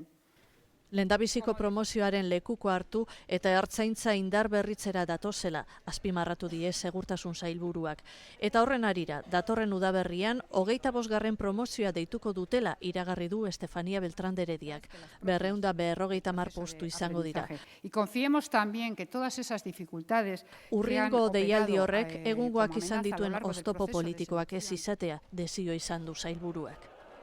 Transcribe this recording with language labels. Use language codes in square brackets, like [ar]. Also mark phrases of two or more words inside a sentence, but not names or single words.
[eu] Lehendabiziko promozioaren lekuko hartu eta ertzaintza indar berritzera datozela, azpimarratu die segurtasun sailburuak. Eta horren arira, datorren udaberrian, 25. promozioa deituko dutela iragarri du Estefania Beltrán de Herediak. 250 postu izango dira. [es] Y confiemos también que todas esas dificultades... [eu] Urriengo deialdi horrek egungoak izan dituen oztopo politikoak ez izatea desio izan du sailburuak.